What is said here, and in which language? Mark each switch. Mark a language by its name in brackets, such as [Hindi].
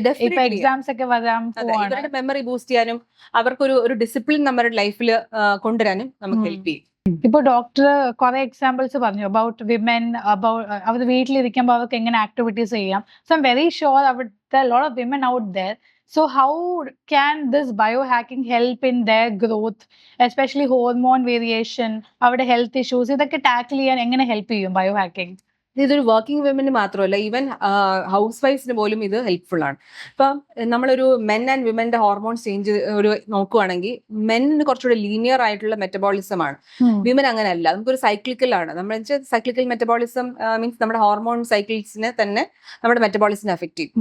[Malayalam] ഇപ്പൊ എക്സാംസ് ഒക്കെ വരാൻ ഇവരുടെ മെമ്മറി ബൂസ്റ്റ് ചെയ്യാനും അവർക്കൊരു ഡിസിപ്ലിൻ നമ്മുടെ ലൈഫിൽ കൊണ്ടുവരാനും നമുക്ക് ഹെൽപ്പ് ചെയ്യും. ഇപ്പൊ ഡോക്ടർ കുറെ എക്സാമ്പിൾസ് പറഞ്ഞു അബൌട്ട് വിമൻ, അവർ വീട്ടിലിരിക്കുമ്പോൾ അവർക്ക് എങ്ങനെ ആക്ടിവിറ്റീസ് ചെയ്യാം. [English] So I am very sure അവിടെ lot of women out there. So how can this biohacking help in their growth, especially hormone variation, [Malayalam] avade health issues, idakke tackle cheyan engane help cheyum biohacking? ഇതൊരു working women മാത്രമല്ല, even house വൈഫ്സിന് പോലും ഇത് helpful ആണ്. ഇപ്പം നമ്മളൊരു men and വിമന്റെ hormones change നോക്കുവാണെങ്കിൽ മെന്നിന് കുറച്ചുകൂടെ linear ആയിട്ടുള്ള മെറ്റബോളിസം ആണ്, വിമൻ അങ്ങനെ അല്ല. നമുക്കൊരു സൈക്ലിക്കൽ ആണ്. നമ്മൾ സൈക്ലിക്കൽ മെറ്റബോളിസം മീൻസ് നമ്മുടെ ഹോർമോൺ സൈക്കിൾസിനെ തന്നെ നമ്മുടെ മെറ്റബോളിസിനെ അഫക്ട് ചെയ്യും.